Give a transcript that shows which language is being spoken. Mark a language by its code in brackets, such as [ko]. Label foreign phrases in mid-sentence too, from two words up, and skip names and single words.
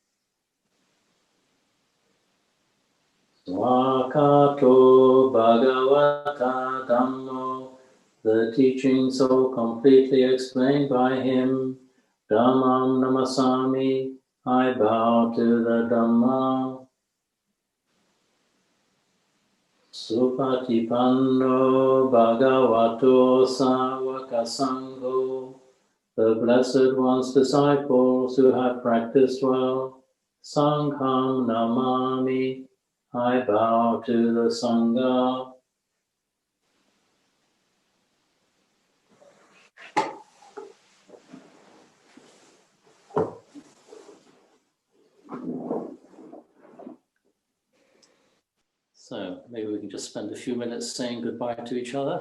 [pi] Swakato Bhagavata Dhammo, [en] the teaching so completely explained by him, [pi] Dhammam namasami, [en] I bow to the Dhamma. [pi] Supatipanno bhagavato sāvaka sangho, [en] the Blessed One's disciples who have practiced well. [pi] Sangham namami, [en] I bow to the Sangha. So maybe we can just spend a few minutes saying goodbye to each other.